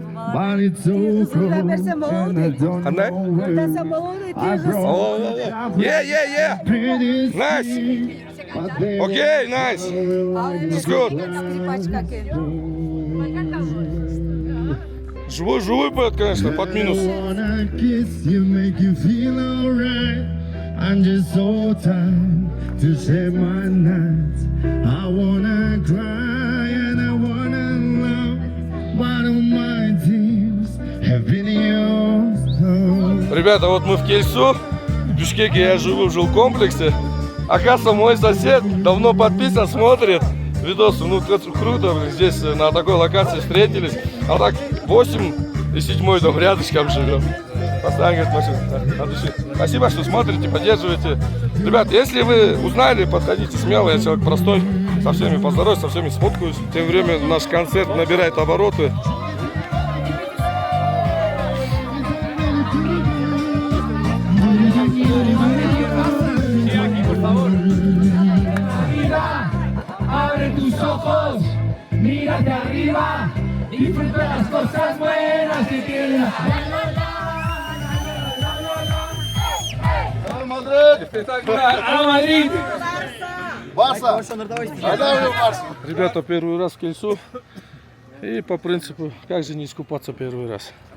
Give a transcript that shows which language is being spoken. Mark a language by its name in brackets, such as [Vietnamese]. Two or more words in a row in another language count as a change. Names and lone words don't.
[English] But it's so cold, and I don't Анна? know where. I brought Yeah. pretty Nice. things, but they Okay, nice. It's good. [Russian] Живой поэт, конечно, под минус. [English] wanna kiss you, make you feel alright. I'm just so tired to share my nights. I wanna cry and I wanna love, but all my tears have been yours. [Russian] Ребята, вот мы в Кельсу. В Бишкеке я живу в жилкомплексе. Оказывается, мой сосед давно подписан, смотрит видосы. Ну, круто, блин, здесь на такой локации встретились. А так 8 и 7 дом рядышком живем. Постоянно говорит, машина, от души. Спасибо, что смотрите, поддерживаете. Ребят, если вы узнали, подходите смело, я человек простой. Со всеми поздороваюсь, со всеми сфоткаюсь. Тем временем наш концерт набирает обороты. [Spanish] Abre tus ojos, mírate arriba, disfruta las cosas buenas que tiene la Madrid. [Russian] Барса! Ребята, первый раз в Кельсу. И по принципу, как же не искупаться первый раз.